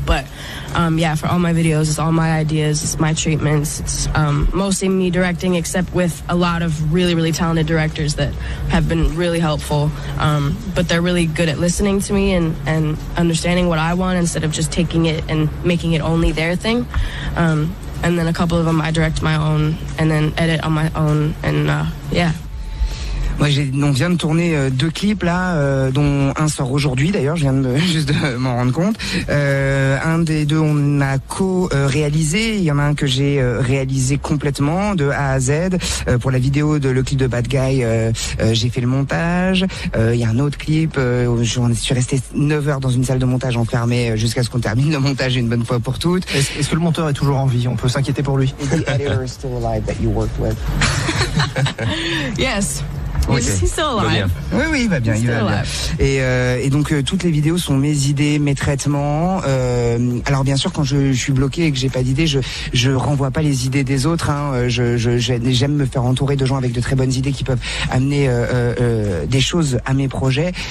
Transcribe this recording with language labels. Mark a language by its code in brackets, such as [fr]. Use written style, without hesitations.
[en] But for all my videos, it's all my ideas, it's my treatments, it's mostly me directing, except with a lot of really, really talented directors that have been really helpful. But they're really good at listening to me and understanding what I want instead of just taking it and making it only their thing. And then a couple of them I direct my own and then edit on my own, and [fr] Moi, on vient de tourner 2 clips là, dont un sort aujourd'hui d'ailleurs, je viens juste de m'en rendre compte. Un des 2 on a co-réalisé, il y en a un que j'ai réalisé complètement de A à Z. Pour la vidéo de le clip de Bad Guy, j'ai fait le montage. Il y a un autre clip, je suis resté 9 heures dans une salle de montage enfermée jusqu'à ce qu'on termine le montage une bonne fois pour toutes. Est-ce que le monteur est toujours en vie? On peut s'inquiéter pour lui. [en] Is the editor still alive that you worked with? Yes. Okay. He's still alive. [fr] Oui, il va bien, il va bien. Et donc toutes les vidéos sont mes idées, mes traitements. Alors bien sûr, quand je suis bloqué et que j'ai pas d'idée, je renvoie pas les idées des autres. J'aime me faire entourer de gens avec de très bonnes idées qui peuvent amener des choses à mes projets.